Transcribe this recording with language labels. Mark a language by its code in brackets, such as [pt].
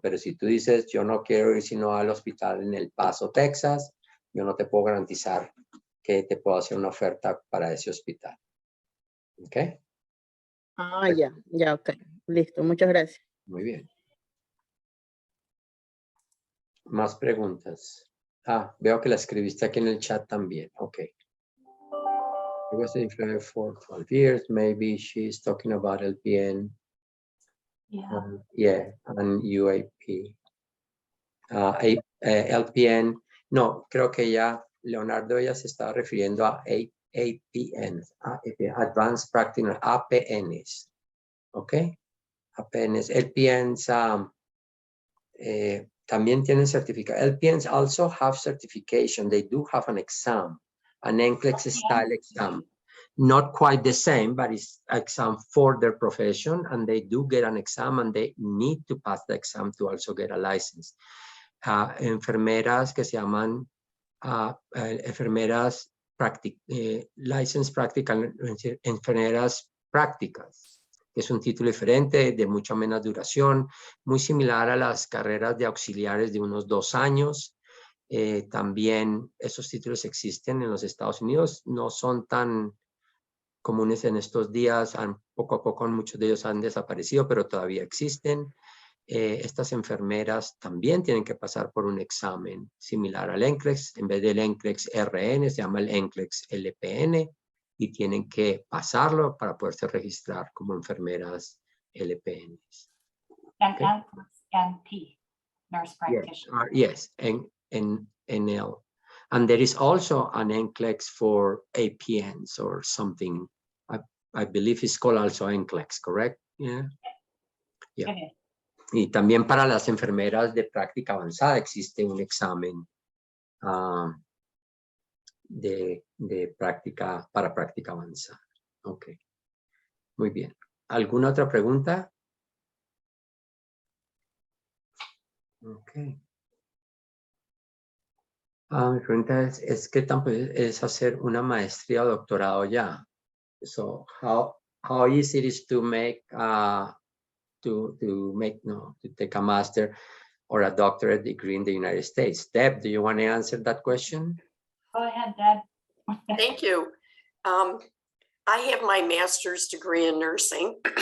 [es] Pero si tú dices, yo no quiero ir sino al hospital en El Paso, Texas, yo no te puedo garantizar que te puedo hacer una oferta para ese hospital. ¿Ok? Ah, ya, ok. Listo, muchas gracias. Muy bien. Más preguntas. Ah, veo que la escribiste aquí en el chat también. Ok. [en] I was in Influye for 12 years. Maybe she's talking about LPN. Yeah. Yeah, and UAP. LPN. [es] No, creo que ya, Leonardo, ella se estaba refiriendo a APNs, Advanced Practitioner, APNs. ¿Ok? APNs. LPNs también tienen certificado. [en] LPNs also have certification. They do have an exam, an NCLEX style exam. Not quite the same, but it's exam for their profession, and they do get an exam, and they need to pass the exam to also get a license. [es] Enfermeras que se llaman enfermeras license practical, enfermeras prácticas, que es un título diferente, de mucha menos duración, muy similar a las carreras de auxiliares de unos 2 años. También esos títulos existen en los Estados Unidos, no son tan comunes en estos días, poco a poco muchos de ellos han desaparecido, pero todavía existen. Estas enfermeras también tienen que pasar por un examen similar al NCLEX. En vez del NCLEX RN, se llama el NCLEX LPN, y tienen que pasarlo para poderse registrar como enfermeras LPNs. [en] And Okay. NP, nurse practitioner. Yes, NL. And there is also an NCLEX for APNs or something. I believe it's called also NCLEX, correct? Yeah. Yeah. It is. [es] Y también para las enfermeras de práctica avanzada existe un examen de práctica para práctica avanzada. Ok. Muy bien. ¿Alguna otra pregunta? Ok. Mi pregunta es ¿qué tan es hacer una maestría o doctorado ya? [en] So, how easy it is to make to take a master or a doctorate degree in the United States? Deb, do you want to answer that question? Go ahead, Deb. Thank you. I have my master's degree in nursing.